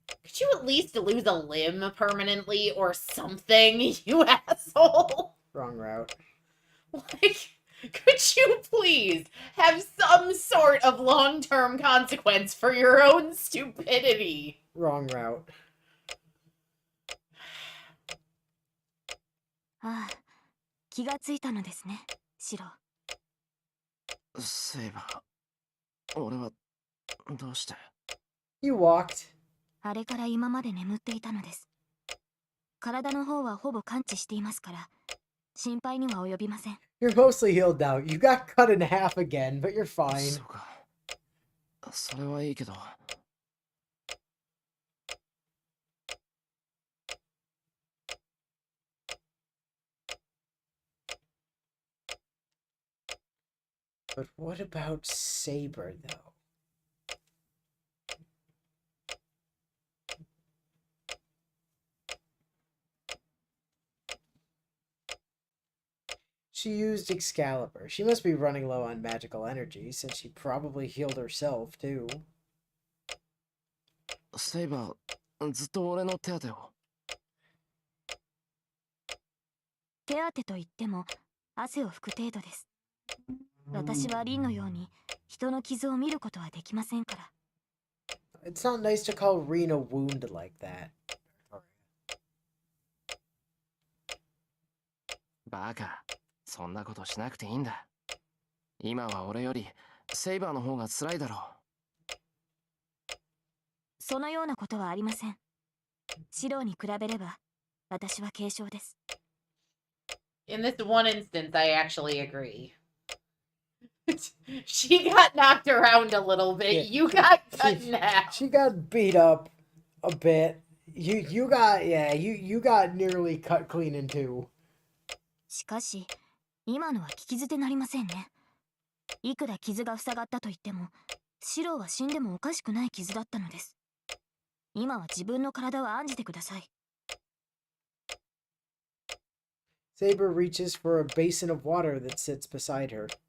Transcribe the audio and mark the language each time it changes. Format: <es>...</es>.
<en>Could you at least lose a limb permanently or something, you asshole? Wrong route. Like, could you please have some sort of long-term consequence for your own stupidity? Wrong route.</en> <ja>ああ、気がついたのですね。シロ。セイバー、俺はどうして？</ja> <en>You walked.</en> <ja>あれから今まで眠っていたのです。体の方はほぼ完治していますから、心配には及びません。</ja> <en>You're mostly healed now. You got cut in half again, but you're fine.</en> <ja>そうか。それはいいけど。</ja> <en>But what about Saber, though? She used Excalibur. She must be running low on magical energy, since she probably healed herself, too.</en> <ja>セイバー、ずっと俺の手当てを。手当てといっても、汗を拭く程度です。私はリンのように、人の傷を見ることはできませんから。</ja> <en>It's not nice to call Reen a wound like that.</en> <ja>バカ、そんなことしなくていいんだ。今は俺よりセイバーの方が辛いだろう。そのようなことはありません。シローに比べれば、私は軽傷です。</ja> <en>In this one instance, I actually agree. She got knocked around a little bit. Yeah. You got cut in half. She got beat up a bit. You got nearly cut clean in two.</en> <ja>しかし、今のは聞き捨てなりませんね。いくら傷が塞がったと言っても、シローは死んでもおかしくない傷だったのです。今は自分の体を案じてください。</ja> <en>Saber reaches for a basin of water that sits beside her.</en>